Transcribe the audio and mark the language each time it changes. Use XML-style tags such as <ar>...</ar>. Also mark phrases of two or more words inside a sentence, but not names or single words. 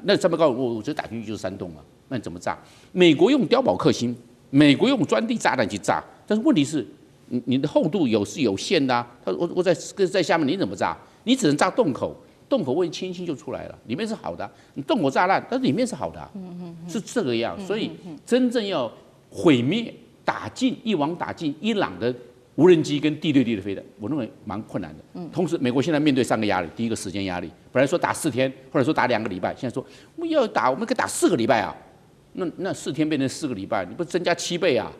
<zh>那山脈高原我覺得打進去就是山洞了，那你怎麼炸？美國用碉堡克星，美國用鑽地炸彈去炸，但是問題是你的厚度是有限的啊，我在下面你怎麼炸？你只能炸洞口。洞口位轻轻就出来了，裡面是好的，你洞口炸爛，但是裡面是好的，是這個樣。所以真正要毀滅、一网打盡伊朗的無人機跟地對地的飛彈，我認為蠻困難的。同時，美國現在面對3個壓力：第一個時間壓力，本來說打4天，或者說打2個禮拜，現在說我們可以打4個禮拜啊，那4天變成4個禮拜，你不增加7倍啊？</zh>